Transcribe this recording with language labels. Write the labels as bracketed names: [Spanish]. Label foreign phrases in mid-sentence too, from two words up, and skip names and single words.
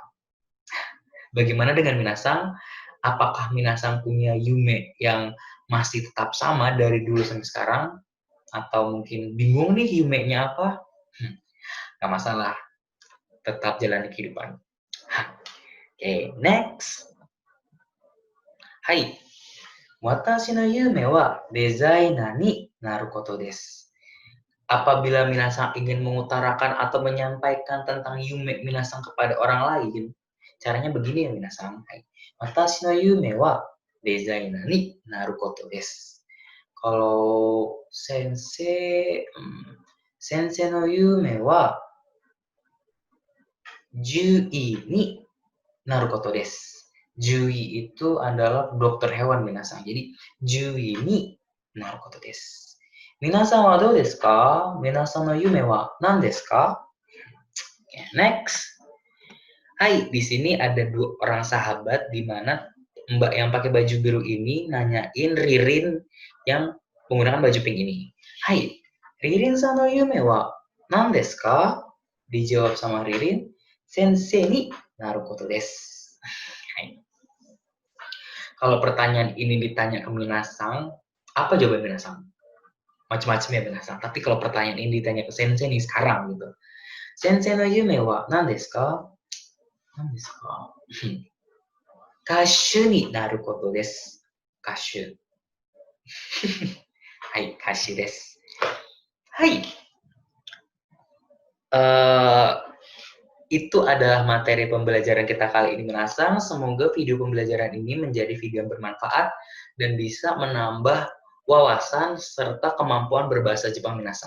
[Indonesian] Bagaimana dengan minasang? Apakah minasang punya Yume yang masih tetap sama dari dulu sampai sekarang? Atau mungkin bingung nih Yume-nya apa? Gak masalah, tetap jalani kehidupan. Oke, next. [Japanese] Hai, 私の夢はデザイナーになることです. [Indonesian] Apabila minasang ingin mengutarakan atau menyampaikan tentang yume minasang kepada orang lain, caranya begini ya minasang. [Japanese] Hai, 私の夢はデザイナーになることです. Kalau 先生の夢は獣医になることです. [Indonesian] Jui itu adalah dokter hewan minasang. [Japanese] Jadi 獣医になることです. 皆さんはどうですか?皆さんの夢は何ですか? [English] Okay, next. [Indonesian] Hai, di sini ada 2 orang sahabat di mana Mbak yang pakai baju biru ini nanyain Ririn yang menggunakan baju pink ini. [Japanese] Hai, リリンさんの夢は何ですか? [Indonesian] Dijawab sama Ririn, [Japanese] 先生になることです. [Indonesian] Kalau pertanyaan ini ditanya ke minasang, apa jawaban minasang? Macam-macam ya minasang. Tapi kalau pertanyaan ini ditanya ke sensei nih sekarang gitu. [Japanese] 先生の夢は何ですか? 何ですか? 歌手になることです. Kashu. はい、歌手です. Hai. [Indonesian] Itu adalah materi pembelajaran kita kali ini minasang. Semoga video pembelajaran ini menjadi video yang bermanfaat dan bisa menambah wawasan serta kemampuan berbahasa Jepang minasang.